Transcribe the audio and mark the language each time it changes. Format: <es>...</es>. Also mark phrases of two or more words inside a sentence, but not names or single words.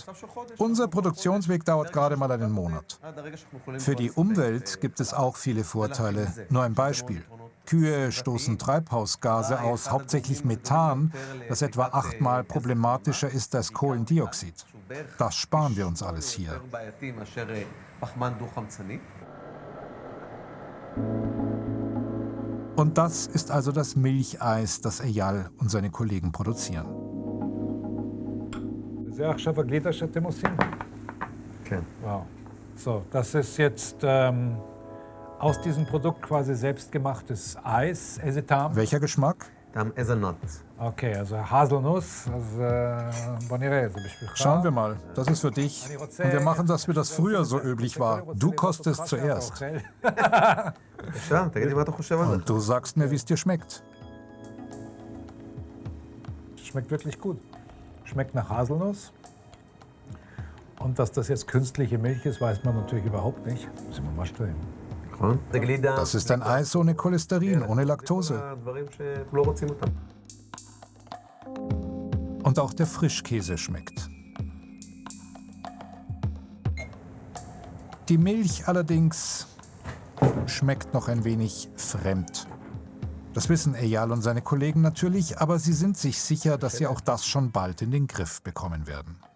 <de>Unser Produktionsweg dauert gerade mal einen Monat. Für die Umwelt gibt es auch viele Vorteile. Nur ein Beispiel. Kühe stoßen Treibhausgase aus, hauptsächlich Methan, das etwa 8-mal problematischer ist als Kohlendioxid. Das sparen wir uns alles hier.</de> <he>פחמן דו-חמצני.</he> <de>Und das ist also das Milcheis, das Eyal und seine Kollegen produzieren.</de> <he>זה עכשיו הגלידה שאתם עושים? כן. Wow.</he> <de>So, das ist jetzt aus diesem Produkt quasi selbstgemachtes Eis, Esetam. Welcher Geschmack?</de> <he>טעם איזה נוט.</he> <de>Okay, also Haselnuss.</de> <he>בוא נראה, זה בשבילך.</he> <de>Schauen wir mal, das ist für dich. Und wir machen das, wie das früher so üblich war. Du kostest zuerst.</de> <he>עכשיו, תגיד לי מה אתה חושב על זה.</he> <de>Und du sagst mir, wie es dir schmeckt. Schmeckt wirklich gut. Schmeckt nach Haselnuss. Und dass das jetzt künstliche Milch ist, weiß man natürlich überhaupt nicht. Müssen wir mal stellen.</de> <he>נכון? זה גלידה.</he> <de>Das ist ein Eis ohne Cholesterin, ohne Laktose.</de> <he>דברים שאנחנו לא רוצים אותם.</he> <de>Und auch der Frischkäse schmeckt. Die Milch allerdings schmeckt noch ein wenig fremd. Das wissen Eyal und seine Kollegen natürlich, aber sie sind sich sicher, dass sie auch das schon bald in den Griff bekommen werden.</de>